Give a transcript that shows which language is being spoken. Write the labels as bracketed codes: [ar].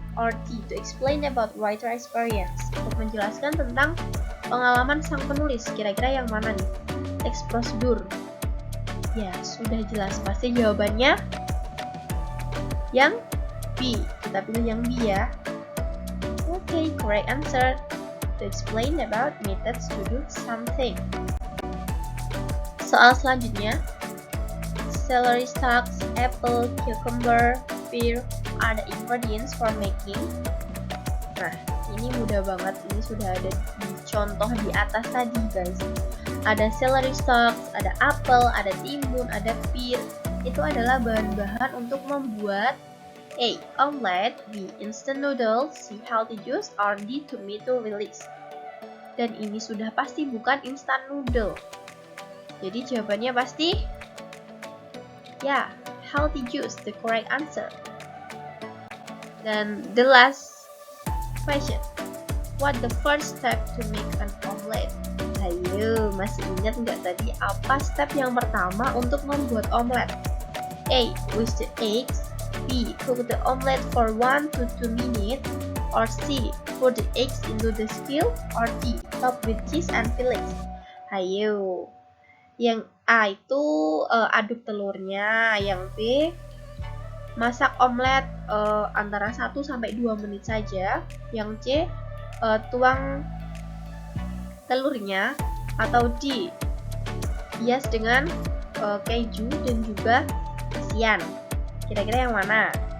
[en] Or D, to explain about writer experience, [id] untuk menjelaskan tentang pengalaman sang penulis. Kira-kira yang mana nih? Teks prosedur. Ya, sudah jelas pasti jawabannya yang B. Kita pilih yang B ya. [en] Okay, correct answer. To explain about methods to do something. [id] Soal selanjutnya, [en] celery stalks, apple, cucumber, pear are the ingredients for making. [id] Nah, ini mudah banget. Ini sudah ada di contoh di atas tadi, guys. Ada celery stalks, ada apel, ada timun, ada pear. Itu adalah bahan-bahan untuk membuat A. [en] Omelette, B. Instant noodles, C. Healthy juice, or D. Tomato release. [id] Dan ini sudah pasti bukan instant noodle. Jadi jawabannya pasti ya, healthy juice, [en] the correct answer. Dan the last question, what the first step to make an omelette? [id] Ayo, masih ingat nggak tadi apa step yang pertama untuk membuat omelet? [en] A. Whisk the eggs, B. Cook the omelet for 1 to 2 minutes, or C. Put the eggs into the skillet, or D. Top with cheese and fillings. [id] Ayo. Yang A itu aduk telurnya, yang B masak omelet antara 1 sampai 2 menit saja, yang C tuang telurnya, atau D hias dengan keju dan juga isian. Kira-kira yang mana?